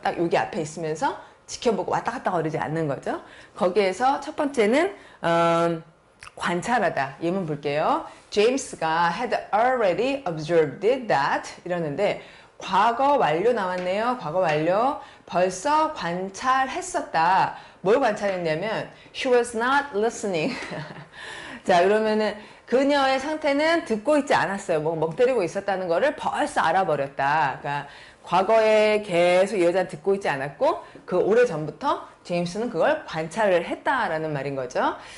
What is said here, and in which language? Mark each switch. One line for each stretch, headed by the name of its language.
Korean: 딱 여기 앞에 있으면서 지켜보고 왔다 갔다 거리지 않는 거죠. 거기에서 첫 번째는 관찰하다. 예문 볼게요. James가
English: had already observed that
Korean: 이러는데 과거 완료 나왔네요. 과거 완료. 벌써 관찰했었다. 뭘 관찰했냐면
English: she was not listening.
Korean: 자, 그러면은 그녀의 상태는 듣고 있지 않았어요. 멍 때리고 있었다는 거를 벌써 알아버렸다. 그러니까 과거에 계속 이 여자는 듣고 있지 않았고 그 오래전부터 제임스는 그걸 관찰을 했다라는 말인 거죠.